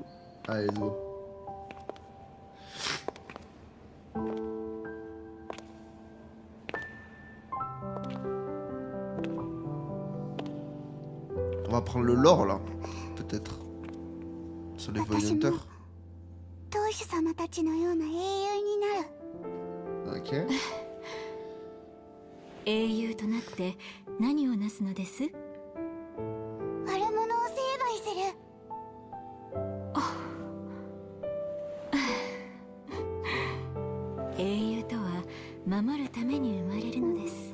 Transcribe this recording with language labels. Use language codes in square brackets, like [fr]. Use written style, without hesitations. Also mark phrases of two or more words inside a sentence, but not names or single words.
[fr] Allez, go. On va prendre le lore là, peut-être. Sur les Void Hunter. Ok. [ja] 英雄となって何をなすのです？悪者を成敗する。英雄とは守るために生まれるのです。